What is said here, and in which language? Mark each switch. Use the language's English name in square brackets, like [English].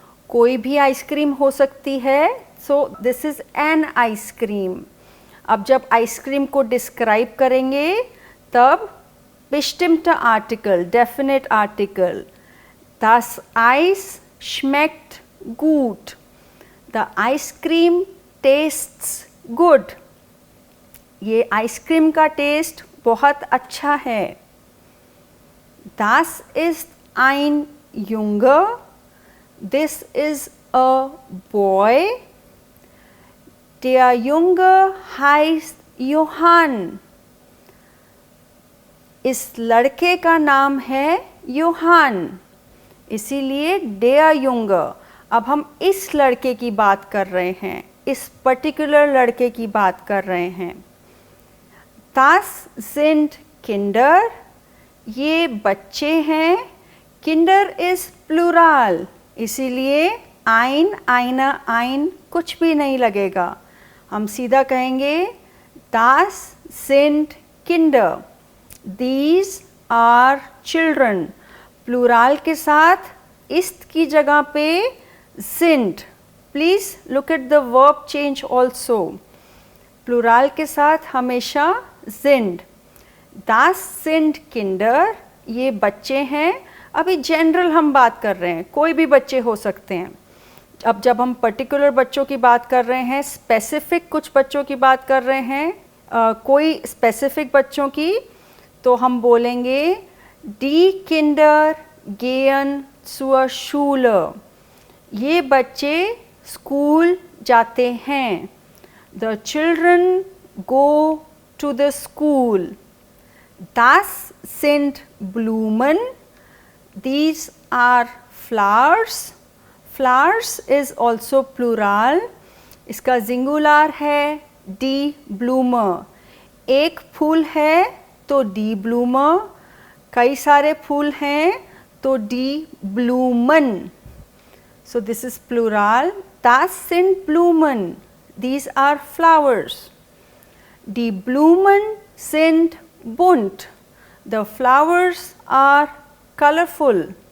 [Hindi] कोई भी आइसक्रीम हो सकती है, [English] so this is an ice cream. [Hindi] अब जब आइसक्रीम को डिस्क्राइब करेंगे तब [German] bestimmte Artikel, definite Artikel. Das Eis schmeckt gut. [English] The ice cream tastes good. [Hindi] ये आइसक्रीम का टेस्ट बहुत अच्छा है. [German] Das ist ein Junge. [English] This is a boy. [German] Der Junge heißt Johann. [Hindi] इस लड़के का नाम है Johann, इसीलिए der Junge. अब हम इस लड़के की बात कर रहे हैं. इस पर्टिकुलर लड़के की बात कर रहे हैं। [German] Das sind Kinder, [Hindi] ये बच्चे हैं। [English] Kinder is plural, [Hindi] इसीलिए ein, einer, ein कुछ भी नहीं लगेगा। हम सीधा कहेंगे [German] Das sind Kinder, [English] these are children। [Hindi] Plural के साथ ist की जगह पे sind। [English] Please look at the verb change also. [Hindi] Plural के साथ हमेशा sind। [German] Das sind Kinder, [Hindi] ये बच्चे हैं। अभी जनरल हम बात कर रहे हैं, कोई भी बच्चे हो सकते हैं। अब जब हम पर्टिकुलर बच्चों की बात कर रहे हैं, स्पेसिफिक कुछ बच्चों की बात कर रहे हैं, कोई स्पेसिफिक बच्चों की, तो हम बोलेंगे [German] Die Kinder gehen zur Schule, [Hindi] ये बच्चे स्कूल जाते हैं। [English] The children go to the school। [German] Das sind Blumen, [English] these are flowers। Flowers is also plural, [Hindi] इसका सिंगुलर है [English] die Blume। [Hindi] एक फूल है तो die Blume, कई सारे फूल हैं तो die Blumen। [English] So this is plural। [German] Das sind Blumen, [English] these are flowers। [German] Die Blumen sind bunt, [English] the flowers are colorful।